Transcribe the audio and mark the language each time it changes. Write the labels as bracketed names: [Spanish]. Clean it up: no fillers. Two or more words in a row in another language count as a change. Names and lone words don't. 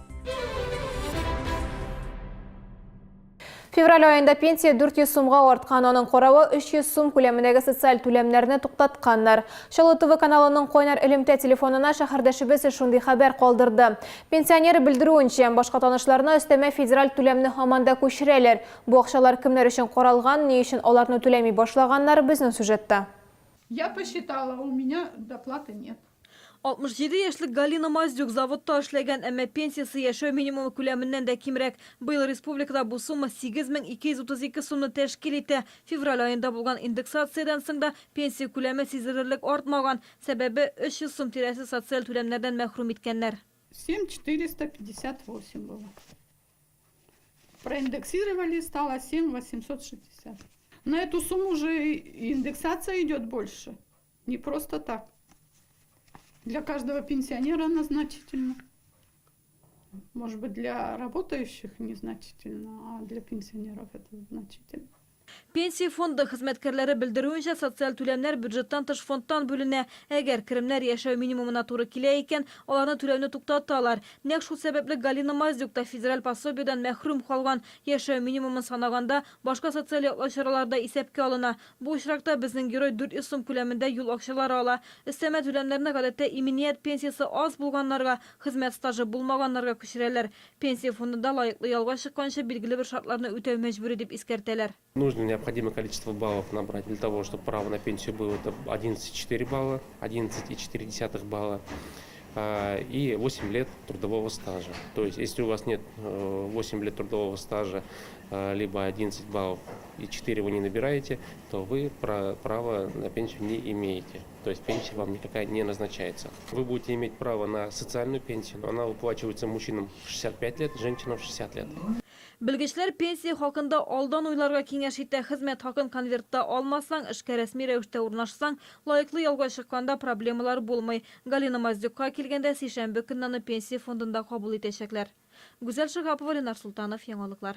[Tatar] Февраль айында пенсия 400 сумга арткан, аның каравы 300 сум күләмендәге социаль түләмнәрне туктатканнар. Шалу ТВ каналының Койнар элемтә телефонына шәһәрдәшебез шундый хәбәр калдырды. Пенсионер белдерүенчә, башка танышларына өстәмә федераль түләмне һаманда күчерәләр. Бу акчалар кемнәр өчен каралган, ни өчен аларны түләми башлаганнар безнең сюжетта. [Russian] Я посчитала, у меня доплаты нет. [Tatar] 67 яшьлек Галина Маздюк заводта эшләгән, әмма пенсиясы яшәү минимумы күләменнән дә кимрәк. Быел республикада бу сума 8232 сумны тәшкил итә. Февраль айында булган индексациядән соң да пенсия күләме сизелерлек артмаган. Сәбәбе 300 сум тирәсе социаль түләмнәрдән мәхрүм иткәннәр. [Russian] 7458 было. Проиндексировали, стало 7860. На эту сумму уже индексация идет больше. Не просто так. Для каждого пенсионера она значительна. Может быть, для работающих незначительно, а для пенсионеров это значительно. [Tatar] Пенсия фонды хезмәткәрләре белдерүенчә, социаль түләмнәр бюджеттан тыш фондтан бүленә. Әгәр керемнәр яшәү минимумына туры килә икән, аларны түләүне туктаталар. Нәкъ шул сәбәпле Галина Маздюк та федераль пособиедән мәхрүм калган. Яшәү минимумын санаганда башка социаль яклау чараларда исәпкә алына. Бу очракта безнең герой 400 сум күләмендә юл акчалары ала. Өстәмә түләмнәрне гадәттә иминiyet пенсиясы аз булганнарга, хезмәт стажы булмаганнарга күчерәләр. Пенсия фондында лаеклы ялга чыкканчы билгеле бер шартларны үтәү мәҗбүри дип искәртәләр. [Russian] Нужно необходимое количество баллов набрать для того, чтобы право на пенсию было. Это 11,4 балла, 11,4 балла и 8 лет трудового стажа. То есть, если у вас нет 8 лет трудового стажа, либо 11 баллов и 4 вы не набираете, то вы права на пенсию не имеете. То есть пенсия вам никакая не назначается. Вы будете иметь право на социальную пенсию, но она выплачивается мужчинам в 65 лет, женщинам в 60 лет. [Tatar] Белгечләр пенсия хакында алдан уйларга киңәш итә. Хезмәт хакын конвертта алмасаң, эшкә рәсми рәвештә урнашсаң, лаеклы ялга чыкканда проблемалар булмый. Галина Маздюкка килгәндә сишәмбе көнне пенсия фондында кабул итәчәкләр. Гүзәл Шыгапова, Ленар Султанов, яңалыклар.